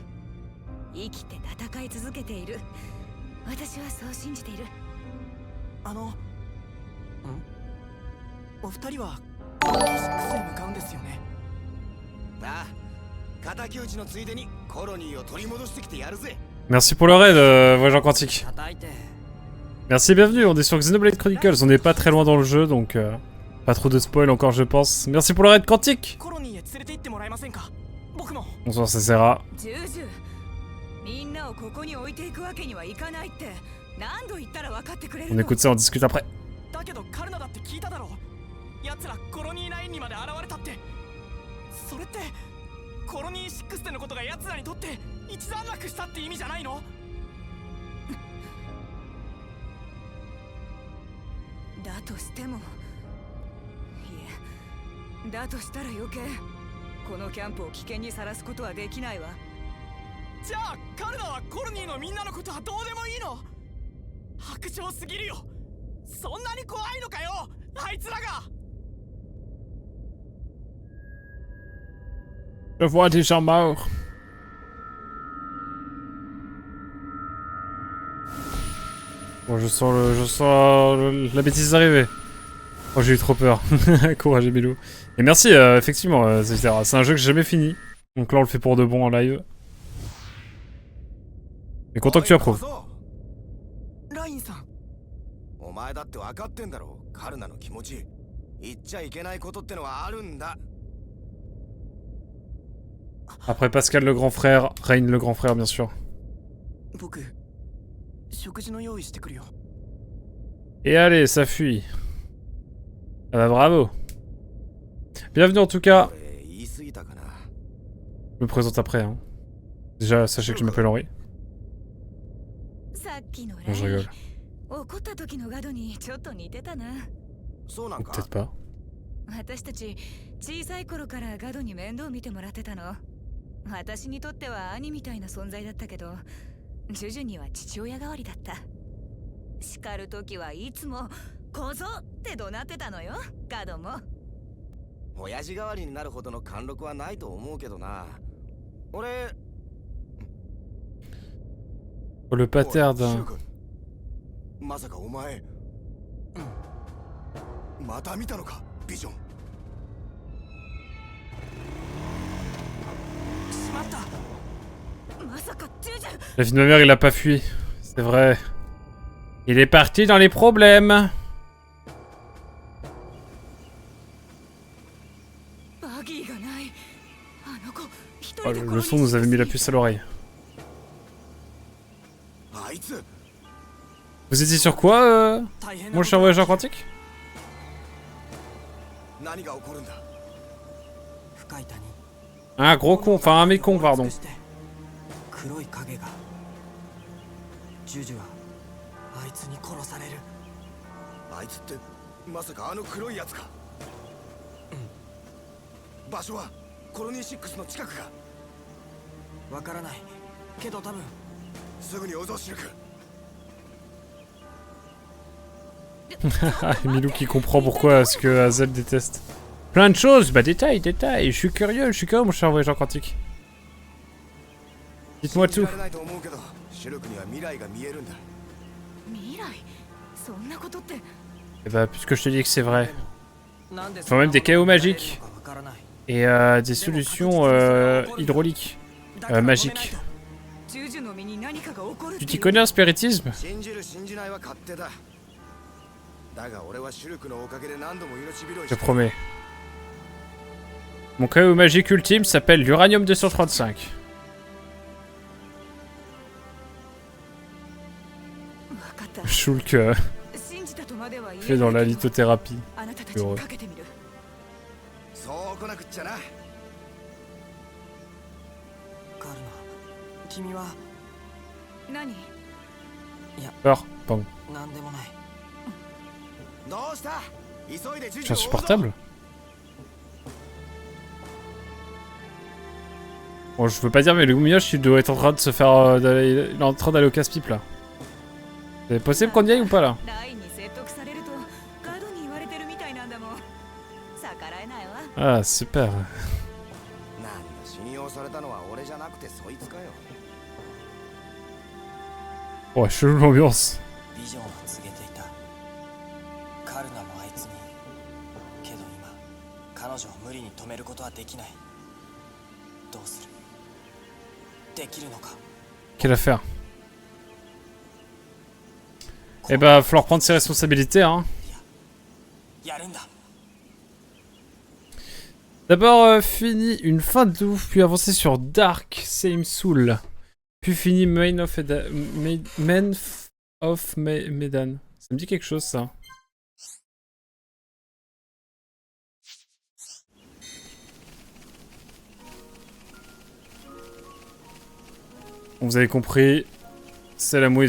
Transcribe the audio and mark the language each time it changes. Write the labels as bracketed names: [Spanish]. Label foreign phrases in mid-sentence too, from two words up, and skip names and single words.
[Japanese] 生きて戦い続けている。私はそう信じている。お二人はコロニー6へ向かうんですよね。ああ、敵討ちのついでにコロニーを取り戻してきてやるぜ。 [French] Merci pour le raid, Voyageur Quantique. Merci et bienvenue, on est sur Xenoblade Chronicles, on n'est pas très loin dans le jeu, donc pas trop de spoil encore je pense. Merci pour le raid Quantique. Bonsoir, c'est Sarah. [Japanese] みんなをここに置いていくわけにはいかないって何度言ったら分かってくれる [French] On [Japanese] の [French] écoute ça, on discute après. [Japanese] だけどカルナだって聞いただろ。奴らコロニー9にまで現れたって。それってコロニー6でのことが奴らにとって一段落したって意味じゃないの？だとしてもいえだとしたら余計このキャンプを危険にさらすことはできないわ。じゃあカルナはコロニーのみんなのことはどうでもいいの？白状すぎるよ。そんなに怖いのかよあいつらが。 [French] Je vois des gens morts. Bon, je sens la bêtise arriver. Oh, j'ai eu trop peur. Courage, Emilou. Et merci, effectivement, c'est un jeu que j'ai jamais fini. Donc là, on le fait pour de bon en live. Mais content que tu approuves. [Japanese] ラインさん。お前だって分かってんだろカルナの気持ち。言っちゃいけないことってのはあるんだ。 [French] Après Pascal le grand frère, Rain le grand frère, bien sûr. [Japanese] 僕食事の用意してくるよ。 [French] Et allez, ça fuit. Ah bah bravo. Bienvenue en tout cas. [Japanese] 俺言い過ぎたかな。 [French] Je me présente après. Hein. Déjà, sachez que je m'appelle Henri. [Japanese] さっきの [French] Non, je rigole. [Japanese] 怒った時のガドにちょっと似てたな。そうな [French] Ou [Japanese] んか。 [French] peut-être pas. [Japanese] 私たち小さい頃からガドに面倒見てもらってたの。私にとっては兄みたいな存在だったけど、ジュジュには父親代わりだった。叱る時はいつも小僧って怒鳴ってたのよ、ガドも。親父代わりになるほどの貫禄はないと思うけどな。俺。 [French] Le pater [Japanese] おいシ [French] d'un... [Japanese] ュウ君まさかお前。また見たのかビジョン。しまった。まさかジュジュ。 [French] La vie de ma mère, il a pas fui. C'est vrai. Il est parti dans les problèmes. [Japanese] バギーがない。あの子一 [French] Oh, [Japanese] 人で [French] le son nous avait mis la puce à l'oreille. [Japanese] あいつ。 [French] Vous étiez sur quoi, mon cher voyageur quantique? [Japanese] 何が起こるんだ。深い谷。 Un gros con, enfin un mécon, pardon. 黒い影が。ジュジュはあいつに殺される。あいつってまさかあの黒いやつか。場所はコロニー6の近くか。わからないけど多分。すぐに応答しるか。 [French] Emilou qui comprend pourquoi ce que Hazel déteste. Plein de choses, bah détail, détail. Je suis curieux, mon cher voyageur quantique. Dites-moi [Japanese] 信じ [French] tout. [Japanese] られないと思うけど、シュルクには未来が見えるんだ。未来そんなことって。 [French] Et bah puisque je te dis que c'est vrai. [Japanese] なんで [French] Enfin même des chaos magiques. [Japanese] わからない。 [French] Et des solutions hydrauliques. Magiques. [Japanese] ジュジュの身に何かが起こる。 [French] Tu t'y connais en spiritisme? [Japanese] 信じる信じないは勝手だ。だが俺はシュルクのおかげで何度も命拾い [French] Je promets. Mon chaos magique ultime s'appelle l'uranium 235. [Japanese] わかった。 [French] Shulk [Japanese] 信じたとまでは言え [French] fait dans [Japanese] な [French] la [Japanese] いけど、 [French] lithothérapie. [Japanese] あなたたちにかけてみる。そう来なくっちゃな。カルナ、君は。何？ [French] Alors, pardon. [Japanese] なんでもない。どうした急いでジュ [French] C'est [Japanese] ジュを追うぞ。 [French] insupportable. Bon, je veux pas dire, mais le Gumioche, il doit être en train de se faire... il est en train d'aller au casse-pipe, là. C'est possible qu'on y aille ou pas, là? [Japanese] ラインに説得されるとガドに言われてるみたいなんだもん。逆らえないわ。 [French] Ah, super. [Japanese] なんだ信用されたのは俺じゃなくてそいつかよ。 [French] Oh, chelou l'ambiance. [Japanese] ビジョンを告げていた。カルナもあいつに。けど今、彼女を無理に止めることはできない。どうする？できるのか？ [French] Quelle affaire. Eh bah, va falloir prendre ses responsabilités, hein. [Japanese] やるんだ。 [French] D'abord, fini une fin de ouf, puis avancer sur Dark Same Soul. Puis fini Main of Medan. Ça me dit quelque chose ça. Vous avez compris, c'est la mouise.